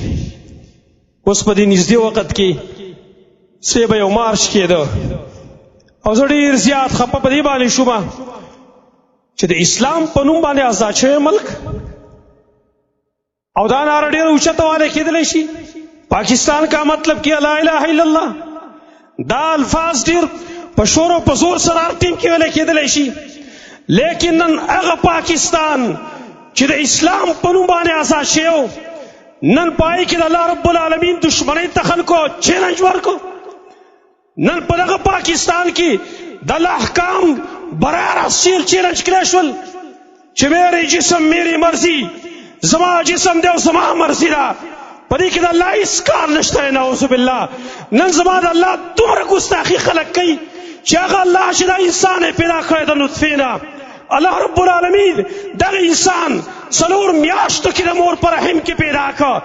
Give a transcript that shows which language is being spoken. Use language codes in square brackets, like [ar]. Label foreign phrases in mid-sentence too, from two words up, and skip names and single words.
[ps] اوس په دې نږدې وخت کې څه به یو مارش کېده او زه ډېر زیات خفه په دې باندې شوم چې د اسلام په نوم باندې آزاد شوی ملک او دا ناره ډېره اوچته والی کېدلی شي. [ur] پاکستان کا مطلب کیا [ar] لا الہ الا اللہ، [ps] دا الفاظ ډېر په شور او په زور سره هر ټیم کې ویلی کېدلی شي. لیکن نن هغه پاکستان چې د اسلام په نوم باندې آزاد شوی، نن په هغې کې د [ar] الله رب العالمین [ps] دشمنۍ ته خلکو چیلنج ورکړو. نن په دغه پاکستان کې د الله احکام برای راست چیلنج کړی شول چې [ur] میرے جسم میری مرضی، [ps] زما جسم دی او زما مرضی ده. په دې کې د الله هېڅ کار نشته دی، [ar] نعوذ بالله. [ps] نن زما د الله دومره ګستاخي خلک کوي چې هغه الله چې دا انسان یې پیدا کړی د نطفې نه، [ar] الله رب العالمین [ps] دغه انسان 4 میاشتو کې د مور په رحم کې پیدا کړ.